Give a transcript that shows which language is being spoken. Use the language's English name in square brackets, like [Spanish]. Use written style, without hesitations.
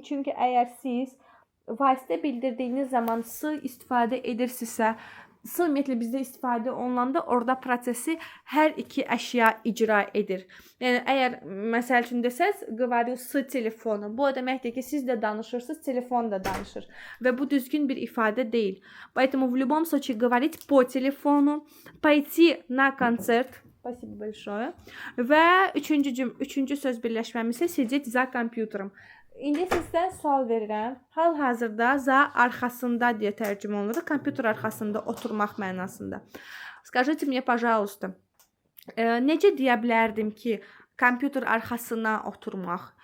[Azerbaijani] Çünki əgər siz vasitə bildirdiyiniz zaman s istifadə edirsinizsə, s ümumiyyətlə bizdə istifadə olunanda orada prosesi hər iki əşya icra edir. Yəni əgər məsəl üçün desəz, [Russian] говорю с telefonu. [Azerbaijani] Bu o deməkdir ki, siz də danışırsınız, telefon da danışır və bu düzgün bir ifadə deyil. [Russian] Поэтому в любом случае говорить по телефону, пойти на концерт. Спасибо большое. [Azerbaijani] Və üçüncü söz birləşməmiz isə [Russian] sидеть за компьютером. [Azerbaijani] İndi sizə sual verirəm. Hal-hazırda za arxasında deyə tərcümə olunur. Kompüter arxasında oturmaq mənasında. [Russian] Скажите мне, пожалуйста, [Azerbaijani] necə deyə bilərdim ki, kompüter arxasına oturmaq?